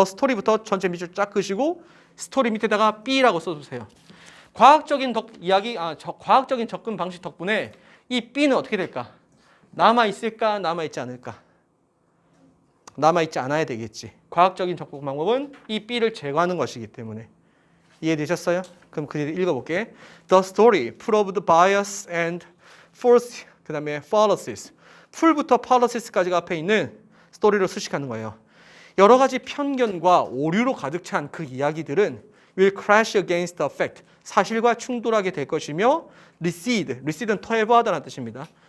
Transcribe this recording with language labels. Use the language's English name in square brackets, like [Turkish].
[Korean] 더 스토리부터 전체 밑줄 쫙 그으시고 스토리 밑에다가 B라고 써주세요. 과학적인 과학적인 접근 방식 덕분에 이 B는 어떻게 될까? 남아있을까? 남아있지 않을까? 남아있지 않아야 되겠지. 과학적인 접근 방법은 이 B를 제거하는 것이기 때문에. 이해되셨어요? 그럼 그 읽어볼게. [English] The story proved bias and false. [Korean] 그 다음에 fallacies. 풀부터 fallacies까지가 앞에 있는 스토리로 수식하는 거예요. 여러 가지 편견과 오류로 가득 찬 그 이야기들은 [English] will crash against the fact. [Korean] 사실과 충돌하게 될 것이며 recede. recede는 터해부하다는 뜻입니다.